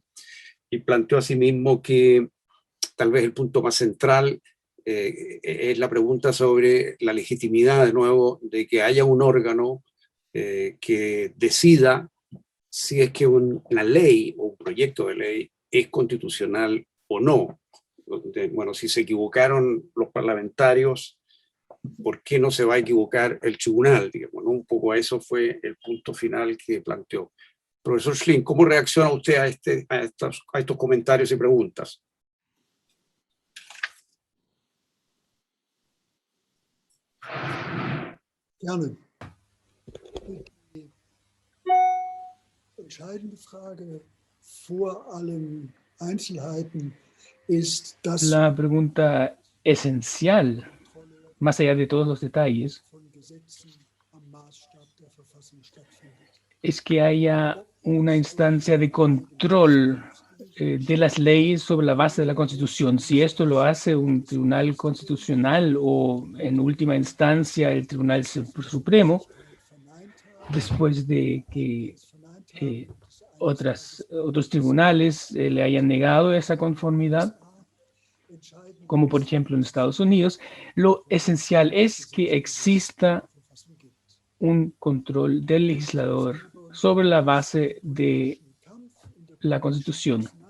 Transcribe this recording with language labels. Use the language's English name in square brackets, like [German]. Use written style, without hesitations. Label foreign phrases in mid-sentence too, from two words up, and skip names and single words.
[Spanish] Y planteó asimismo que tal vez el punto más central es la pregunta sobre la legitimidad, de nuevo, de que haya un órgano que decida si es que una ley o un proyecto de ley es constitucional o no. Bueno, si se equivocaron los parlamentarios, ¿por qué no se va a equivocar el tribunal? Digamos, ¿no? Un poco a eso fue el punto final que planteó. Profesor Schlink, ¿cómo reacciona usted a estos comentarios y preguntas? [German] Gerne. Die entscheidende Frage vor allen Einzelheiten ist, dass [Spanish] La pregunta esencial, más allá de todos los detalles, [German] von Gesetzen am Maßstab der Verfassung stattfindet. [Spanish] es que haya una instancia de control de las leyes sobre la base de la Constitución. Si esto lo hace un tribunal constitucional o, en última instancia, el Tribunal Supremo, después de que otros tribunales le hayan negado esa conformidad, como por ejemplo en Estados Unidos, lo esencial es que exista un control del legislador sobre la base de la Constitución.